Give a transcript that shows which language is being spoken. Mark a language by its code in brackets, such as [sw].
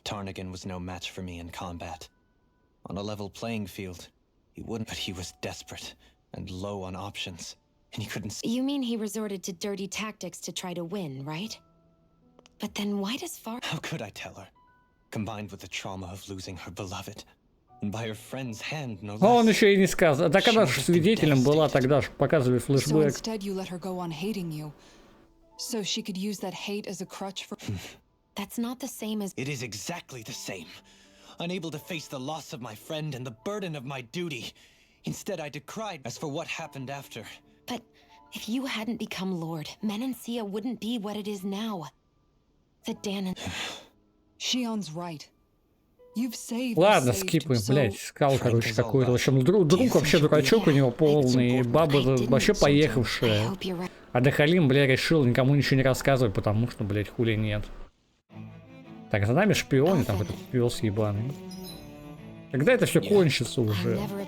[en] Tarnigan was no match for me in combat. On a level playing field, he wouldn't... But he was desperate and low on options. And he couldn't... You mean he resorted to dirty tactics to try to win, right? But then why does How could I tell her? Combined with the trauma of losing her beloved. And by her friend's hand, no less. [ru] А он еще и не сказал. Так она же свидетелем была тогда, что показывали [en] So [ru] флешбэк. [en] instead you let her go on hating you. So she could use that hate as a crutch for... That's not the same as... It is exactly the same. Unable to face the loss of my friend and the burden of my duty. Instead, I decried. As for what happened after... But if you hadn't become Lord, Menancia wouldn't be what it is now. The Danon... Shion's right. You've saved... [ru] Ладно, скипаем, блядь, скал, короче, какой-то. В общем, друг вообще дурачок у него полный, баба вообще поехавшая. А Дахалим, бля, решил никому ничего не рассказывать, потому что, блядь, хули нет. Так, за нами шпион, там этот пес ебаный. Когда это все кончится уже?